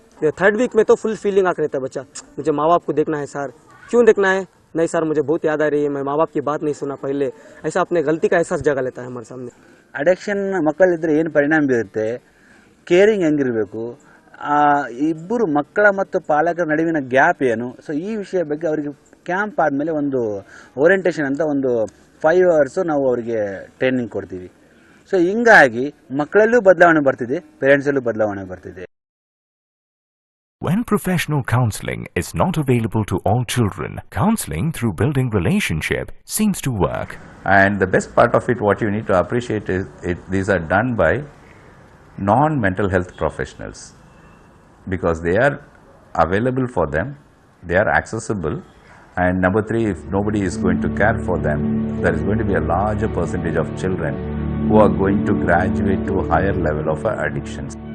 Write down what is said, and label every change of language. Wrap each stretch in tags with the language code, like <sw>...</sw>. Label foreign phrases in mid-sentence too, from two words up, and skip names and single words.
<hi>थर्ड वीक में तो फुल फीलिंग आकर रहता है बच्चा, मुझे माँ बाप को देखना है सर, क्यों देखना है, नहीं सर मुझे बहुत याद आ रही है, मैं माँ बाप की बात नहीं सुना पहले, ऐसा अपने गलती का एहसास जगा लेता है हमारे सामने.</hi> <kn>ಅಡಿಕ್ಷನ್ ಮಕ್ಕಳಿದ್ರೆ ಏನು ಪರಿಣಾಮ ಬೀರುತ್ತೆ, ಕೇರಿಂಗ್ ಹೆಂಗಿರಬೇಕು, ಇಬ್ಬರು ಮಕ್ಕಳ ಮತ್ತು ಪಾಲಕರ ನಡುವಿನ ಗ್ಯಾಪ್ ಏನು, ಸೊ ಈ ವಿಷಯ ಬಗ್ಗೆ ಅವರಿಗೆ ಕ್ಯಾಂಪ್ ಆದಮೇಲೆ ಒಂದು ಓರಿಯೆಂಟೇಷನ್ ಅಂತ ಒಂದು 5 hours ನಾವು ಅವರಿಗೆ ಟ್ರೈನಿಂಗ್ ಕೊಡ್ತೀವಿ. ಸೊ ಹಿಂಗಾಗಿ ಮಕ್ಕಳಲ್ಲೂ ಬದಲಾವಣೆ ಬರ್ತಿದೆ, ಪೇರೆಂಟ್ಸಲ್ಲೂ ಬದಲಾವಣೆ ಬರ್ತಿದೆ.</kn> <en>When professional counseling is not available to all children, counseling through building relationship seems to work. And the best part of it, what you need to appreciate is these are done by non-mental health professionals, because they are available for them, they are accessible, and number 3, if nobody is going to care for them, there is going to be a larger percentage of children who are going to graduate to a higher level of addictions.</en>